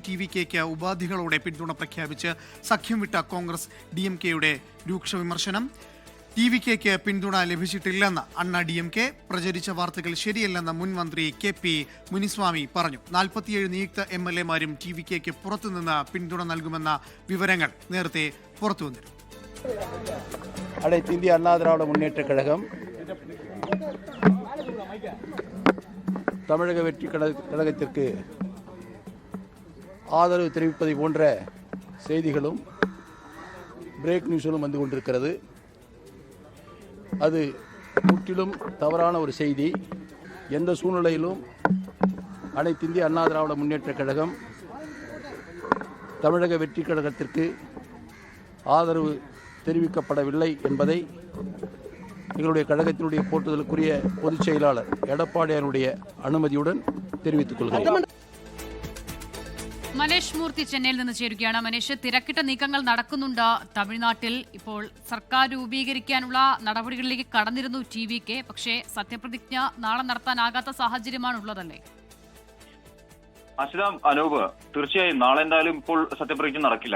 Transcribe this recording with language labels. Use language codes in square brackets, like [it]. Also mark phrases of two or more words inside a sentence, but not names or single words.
[ml] TVKയ്ക്ക് ഉപാധികളോടെ പിന്തുണ പ്രഖ്യാപിച്ച് സഖ്യം വിട്ട കോൺഗ്രസ് DMK-യുടെ രൂക്ഷ വിമർശനം. TVKയ്ക്ക് പിന്തുണ ലഭിച്ചിട്ടില്ലെന്ന് അണ്ണാ DMK. പ്രചരിച്ച വാർത്തകൾ ശരിയല്ലെന്ന് മുൻ മന്ത്രി KP മുനിസ്വാമി പറഞ്ഞു. 47 നിയുക്ത MLA-മാരും TVKയ്ക്ക് പുറത്തുനിന്ന് പിന്തുണ നൽകുമെന്ന വിവരങ്ങൾ നേരത്തെ പുറത്തുവന്നിരുന്നു. [ta] அனைத்து இந்திய அண்ணா திராவிட முன்னேற்ற கழகம் தமிழக வெற்றி கழகத்திற்கு ஆதரவு தெரிவிப்பதை போன்ற செய்திகளும் [en] break news [ta] வந்து கொண்டிருக்கிறது. அது முற்றிலும் தவறான ஒரு செய்தி. எந்த சூழ்நிலையிலும் அனைத்து இந்திய அண்ணா திராவிட முன்னேற்ற கழகம் தமிழக வெற்றி கழகத்திற்கு ஆதரவு தெரிவிக்கப்படவில்லை என்பதை எங்களுடைய கழகத்தினுடைய போற்றுதலுக்குரிய பொதுச் செயலாளர் எடப்பாடியாருடைய அனுமதியுடன் தெரிவித்துக் கொள்கிறேன். [ml] മനേഷ് മൂർത്തി ചെന്നൈയിൽ നിന്ന് ചേരുകയാണ്. മനേഷ്, തിരക്കിട്ട നീക്കങ്ങൾ നടക്കുന്നുണ്ട് തമിഴ്നാട്ടിൽ. ഇപ്പോൾ സർക്കാർ രൂപീകരിക്കാനുള്ള നടപടികളിലേക്ക് കടന്നിരുന്നു TVK. പക്ഷേ സത്യപ്രതിജ്ഞ നാളെ നടത്താനാകാത്ത സാഹചര്യമാണ് ഉള്ളതല്ലേ? അനൂപ്, തീർച്ചയായും നാളെ എന്തായാലും ഇപ്പോൾ സത്യപ്രതിജ്ഞ നടക്കില്ല.